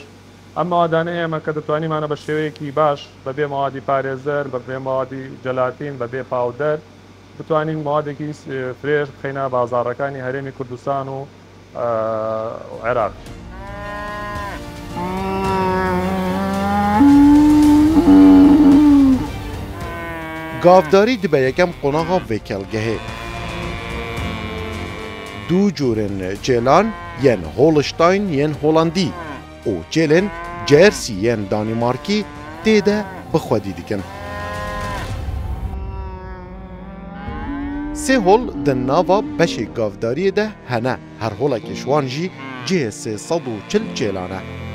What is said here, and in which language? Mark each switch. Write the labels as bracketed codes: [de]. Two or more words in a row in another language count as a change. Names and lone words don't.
[ckb] ئەم ماوادانە ئێمە کە دەتوانیمانە بە شێوەیەکی باش بەبێ ماوادی پارێزەر، بەبێ ماوادی جەلاتین، بەبێ پاودەر بتوانین ماوادێکی فرێش بخەینە بازاڕەکانی هەرێمی کوردستان و عێراق. [ku] گاوداری دبە یەکەم قۆناغا vêkelgehê. دوو جۆرên cêlan yên Holstein yên Holandî û cêlên Jersey yên Danîmarkî tê de bixwedî dikin. Sê hol di nava beşê gavdariyê de hene, her holekê ji wan jî cihê 340 cêlan e.